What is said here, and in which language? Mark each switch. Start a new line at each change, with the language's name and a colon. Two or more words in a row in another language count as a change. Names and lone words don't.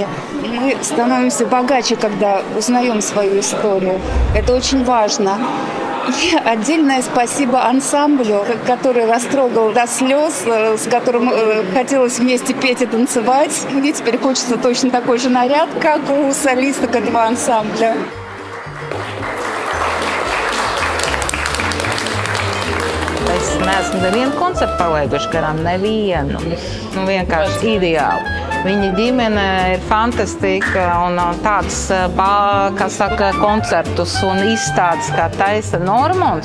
Russian: Мы становимся богаче, когда узнаем свою историю. Это очень важно. И отдельное спасибо ансамблю, который растрогал до слез, с которым хотелось вместе петь и танцевать. Мне теперь хочется точно такой же наряд, как у солисток этого ансамбля.
Latvian: Es neesmu nevienu koncertu palaiduši garām, nevienu. Vienkārši ideāli. Viņa ģimene ir fantastika un tāds, kā saka, koncertus un izstādes, kā taisa Normons.